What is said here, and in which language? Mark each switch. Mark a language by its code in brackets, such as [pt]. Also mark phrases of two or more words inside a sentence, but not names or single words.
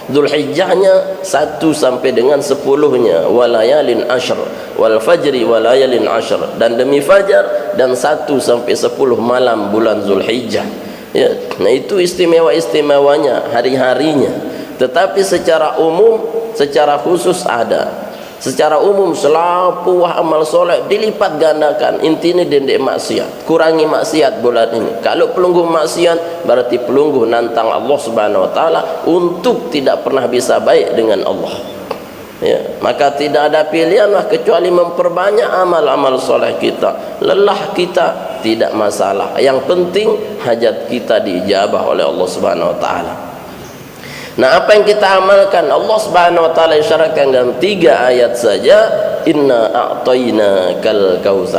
[id] Zulhijjahnya 1 sampai dengan 10-nya, [ar] وليال عشر والفجر وليال عشر, [id] dan demi fajar, dan 1 sampai 10 malam bulan Zulhijjah. Ya, nah itu istimewa-istimewanya hari-harinya. Tetapi secara umum, secara khusus ada. Secara umum selapu amal soleh dilipat gandakan. Intinya dendek maksiat, kurangi maksiat bulan ini. Kalau pelungguh maksiat berarti pelungguh nantang Allah [ar] سبحانه وتعالى [id] untuk tidak pernah bisa baik dengan Allah. Ya, maka tidak ada pilihan lah kecuali memperbanyak amal-amal soleh kita. Lelah kita tidak masalah, yang penting hajat kita diijabah oleh Allah [ar] سبحانه وتعالى. [id] Nah, apa yang kita amalkan? Allah [ar] سبحانه وتعالى [id] isyaratkan dalam 3 ayat saja, [ar] إنا أعطيناك الكوثر.